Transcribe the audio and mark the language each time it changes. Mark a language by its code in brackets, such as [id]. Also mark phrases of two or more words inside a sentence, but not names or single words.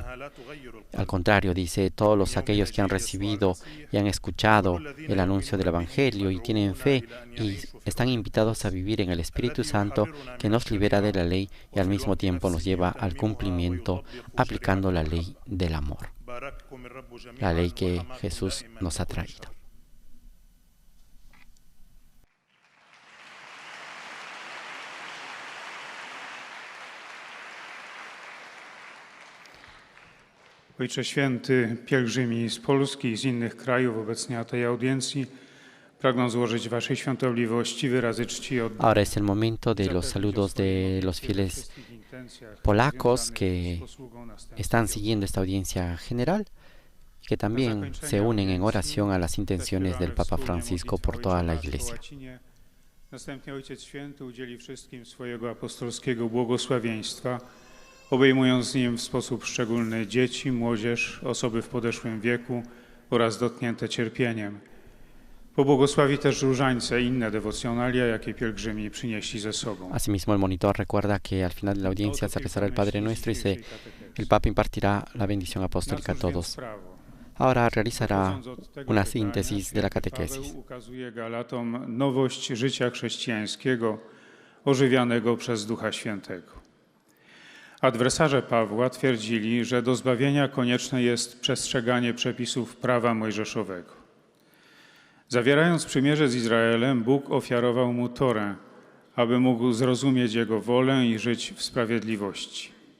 [es] Al contrario, dice, todos aquellos que han recibido y han escuchado el anuncio del Evangelio y tienen fe y están invitados a vivir en el Espíritu Santo, que nos libera de la ley y al mismo tiempo nos lleva al cumplimiento aplicando la ley del amor, la ley que Jesús nos ha traído. [pl] Ojcze Święty, pielgrzymi z Polski i z innych krajów obecnie na tej audiencji pragną złożyć Waszej Świątobliwości wyrazy czci od... [es] Ahora es el momento de los saludos de los fieles polacos que están siguiendo esta audiencia general y que también se unen en oración a las intenciones del Papa Francisco por toda la Iglesia. [pl] Następnie Ojciec Święty udzieli wszystkim swojego apostolskiego błogosławieństwa, obejmując nim w sposób szczególny dzieci, młodzież, osoby w podeszłym wieku oraz dotknięte cierpieniem. Pobłogosławi też różańce i inne dewocjonalia, jakie pielgrzymi przynieśli ze sobą. [es] Asimismo, el monitor recuerda que al final de la audiencia se rezará el Padre Nuestro y el Papa impartirá la bendición apostólica a todos. Ahora realizará una síntesis de la catequesis. [pl] Ukazuje Galatom nowość życia chrześcijańskiego, ożywianego przez Ducha Świętego. Adwersarze Pawła twierdzili, że do zbawienia konieczne jest przestrzeganie przepisów prawa mojżeszowego. Zawierając przymierze z Izraelem, Bóg ofiarował mu Torę, aby mógł zrozumieć Jego wolę i żyć w sprawiedliwości.